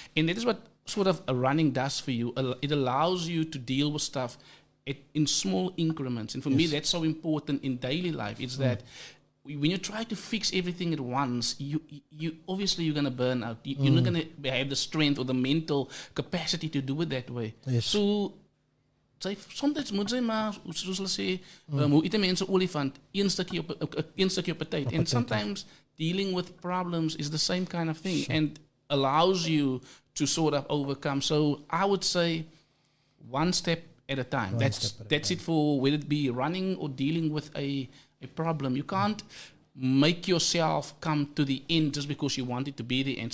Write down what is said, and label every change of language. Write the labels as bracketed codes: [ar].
[en] And that is what sort of a running does for you. It allows you to deal with stuff in small increments. And for me, that's so important in daily life. It's that when you try to fix everything at once, you obviously you're going to burn out. You're not going to have the strength or the mental capacity to do it that way. Yes. [af] So soms moet jy maar, soos hulle sê, hoe eet mense olifant, een stukkie op 'n tyd. [en] And sometimes dealing with problems is the same kind of thing and allows you to sort of overcome. So I would say one step at a time. That's it for whether it be running or dealing with a problem. You can't make yourself come to the end just because you want it to be the end.